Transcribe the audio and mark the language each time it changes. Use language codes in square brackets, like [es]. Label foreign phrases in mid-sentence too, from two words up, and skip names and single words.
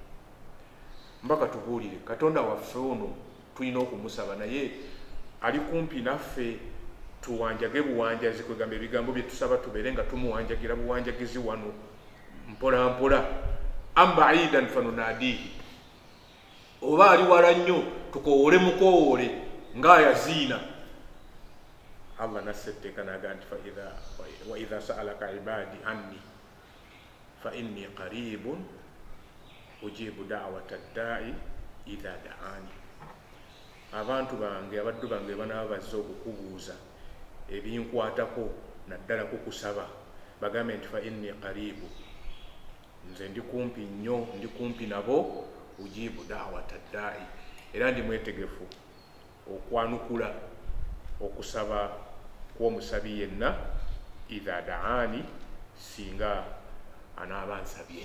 [lg] Mbaka tubuulire Katonda waffe ono tulina okumusaba naye ali kumpi naffe, tuwanjage buwanjazi, kwegamba ebigambo bye tusaba tubeere nga tumuwanjagira buwanjagizi wano mpola mpola. [ar] أم بعيد فنناديه, [lg] oba ali wala nnyo tukoowole mukoowole ng'ayaziina. [ar] Allah [lg] nassetteeka naga nti [ar] وإذا سألك عبادي عني فإني قريب أجيب دعوة الداع إذا دعان. [lg] Abantu bange abaddu bange banaaba bazze okukubuuza ebinkwatako naddala kukusaba, bagambe nti [ar] فإني قريب, [lg] nze ndi kumpi nnyo, ndi kumpi nabo, [ar] أجيب دعوة الداع, [lg] era ndi mwetegefu okwanukula okusaba kw'omusabi yenna [ar] إذا دعان, [lg] singa anaaba ansabye.